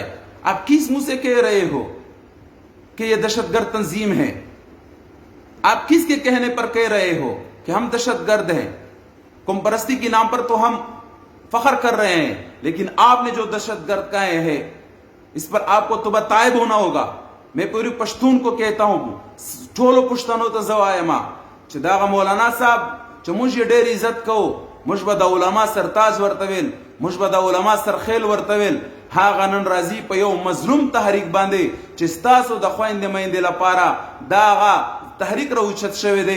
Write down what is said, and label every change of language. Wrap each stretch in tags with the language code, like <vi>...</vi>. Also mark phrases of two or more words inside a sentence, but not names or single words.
<ur>آپ کس منہ سے کہہ رہے ہو کہ یہ دہشت گرد تنظیم ہے؟ آپ کس کے کہنے پر کہہ رہے ہو کہ ہم دہشت گرد ہیں؟ قوم پرستی کے نام پر تو ہم فخر کر رہے ہیں، لیکن آپ نے جو دہشت گرد کہے ہیں اس پر آپ کو توبہ طائب ہونا ہوگا. میں پوری پشتون کو کہتا ہوں،</ur> <ps>ټولو پښتنو ته زه وایم چې دغه مولانا صاحب چې موږ یې ډېر عزت کوو، موږ به د علما سرتاج ورته ویل، موږ به د علما سرخیل ورته ویل. هغه نن راځي په یو مظلوم تحریک باندې چې ستاسو د خویندې میندې لپاره دغه تحریک راوچت شوی دی.</ps>